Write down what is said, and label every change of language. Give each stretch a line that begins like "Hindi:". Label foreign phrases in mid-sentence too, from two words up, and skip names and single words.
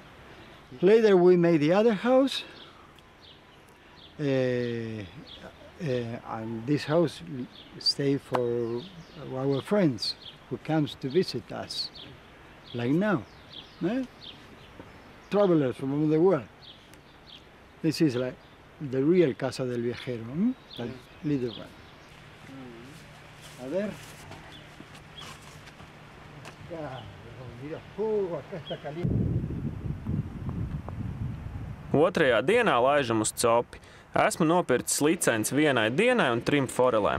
English: Later we made the other house, and this house stay for our friends who comes to visit us, like now. Travelers from the world. This is like the real Casa del Viajero, that little one.
Spanish: A ver. Mira, acá está caliente.
Latvian: Otrajā dienā laižam uz copi. Esmu nopircis licenci 1 dienai un 3 forelēm.